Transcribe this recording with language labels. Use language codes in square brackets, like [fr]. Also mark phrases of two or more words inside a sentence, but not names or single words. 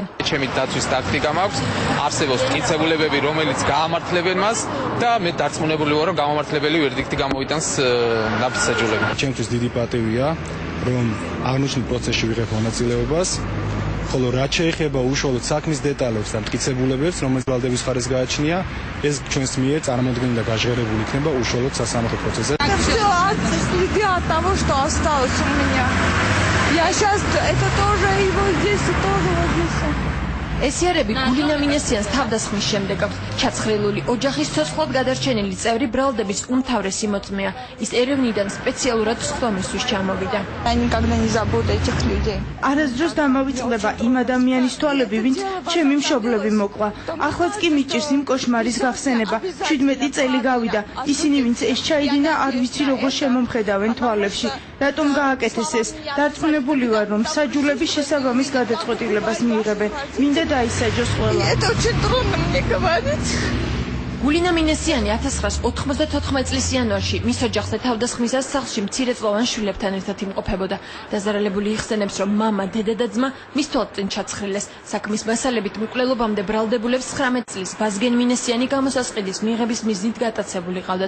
[ka] ჩემი დაცვის ტაქტიკა მაქვს, არსებობს მტკიცებულებები, რომელიც გაამართლებენ მას და მე დარწმუნებული ვარ, რომ გამომართლებელი ვერდიქტი გამოიტანს ნაფიც მსაჯულები. ჩემთვის დიდი პატივია, რომ აღნიშნულ პროცესში ვიღებ მონაწილეობას, ხოლო რაც შეეხება უშუალოდ საქმის დეტალებს და მტკიცებულებებს, რომელიც ბრალდების მხარეს გააჩნია, ეს ჩვენს მიერ წარმოდგენილი და გაჟღერებული იქნება უშუალოდ სასამართლო პროცესზე. [ru] Следят от того, что осталось у меня. Я сейчас это тоже и вот здесь, и тоже вот здесь. [ka] ესიარები გულინა მინესიანს თავდასხმის შემდეგ აქვს. ჩაცხრილული ოჯახის ცოცხლად გადარჩენილი წევრი ბრალდების უმთავრესი მოწმეა. ის ერევნიდან სპეციალურად სხდომისთვის ჩამოვიდა. [ru] Я никогда не забуду этих людей. [ka] არასდროს დამავიწყდება იმ ადამიანის თვალები, ვინც ჩემი მშობლები მოკლა. ახლაც კი მიჭირს იმ კოშმარის გახსენება. 17 წელი გავიდა. ისინი, ვინც ეს ჩაიდინა, არ ვიცი როგორ შემომხედავენ თვალებში. რატომ გააკეთეს ეს? დარწმუნებული ვარ, რომ მსაჯულები შესაბამის გადაწყვეტილებას მიიღებენ. მინდა დაისაჯოს ყველა. [ru] Это очень трудно мне говорить. [ka] გულინა მინესიანი 1994 წლის იანვარში მის ოჯახზე თავდასხმისას სახლში მცირეწლოვან შვილებთან ერთად იმყოფებოდა. დაზარალებული იხსენებს, რომ მამა, დედა და ძმა მის თვალწინ ჩაცხრილეს. საქმის მასალებით მკვლელობამდე ბრალდებულებს 19 წლის ვაზგენ მინესიანი გამოსასყიდის მიღების მიზნით გატაცებული ყავდათ.